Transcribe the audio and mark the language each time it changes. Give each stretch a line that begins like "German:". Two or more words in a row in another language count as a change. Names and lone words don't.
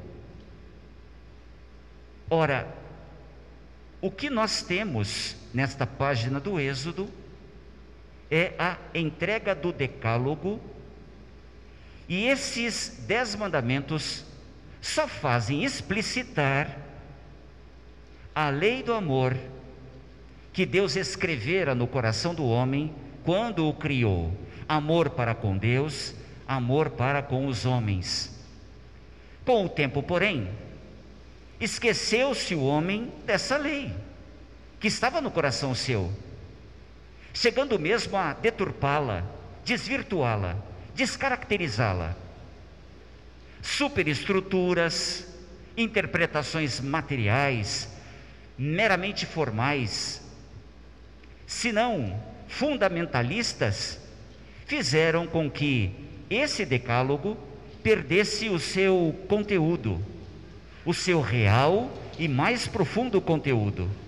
Portuguese: Ora, o que nós temos nesta página do Êxodo é a entrega do Decálogo, e esses 10 mandamentos só fazem explicitar a lei do amor que Deus escrevera no coração do homem quando o criou. Amor para com Deus, amor para com os homens. Com o tempo, porém, esqueceu-se o homem dessa lei, que estava no coração seu, chegando mesmo a deturpá-la, desvirtuá-la, descaracterizá-la. Superestruturas, interpretações materiais, meramente formais, se não fundamentalistas, fizeram com que esse decálogo perdesse o seu conteúdo, o seu real e mais profundo conteúdo.